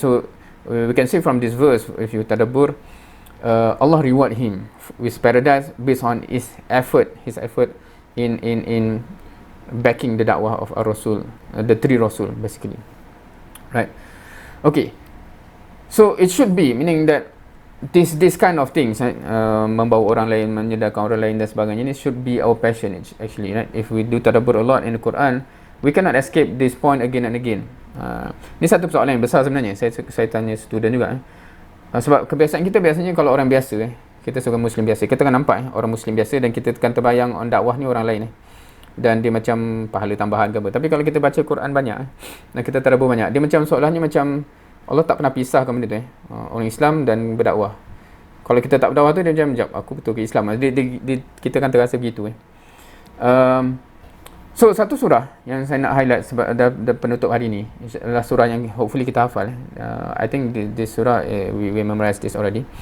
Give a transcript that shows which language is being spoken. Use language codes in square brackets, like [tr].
[en] So we can see from this verse, if you tadabbur, Allah reward him with paradise based on his effort in backing the dakwah of Rasul, the 3 Rasul basically, right? Okay, so it should be meaning that this kind of things, right? [ms] Membawa orang lain, menyedarkan orang lain dan sebagainya, ini [en] should be our passion actually, right? If we do tadabbur a lot in the Quran, we cannot escape this point again and again. [ms] Ini satu persoalan yang besar sebenarnya. Saya tanya student juga. Sebab kebiasaan kita biasanya kalau orang biasa, kita seorang Muslim biasa, kita kan nampak orang Muslim biasa dan kita kan terbayang on dakwah ni orang lain dan dia macam pahala tambahan ke apa. Tapi kalau kita baca Quran banyak dan kita tadabbur banyak, dia macam seolahnya macam Allah tak pernah pisahkan benda tu orang Islam dan berdakwah. Kalau kita tak berdakwah tu dia macam aku betul ke Islam. Kita kan terasa begitu. So satu surah yang saya nak highlight sebab ada penutup hari ni adalah surah yang hopefully kita hafal. [en] I think this surah we memorize this already.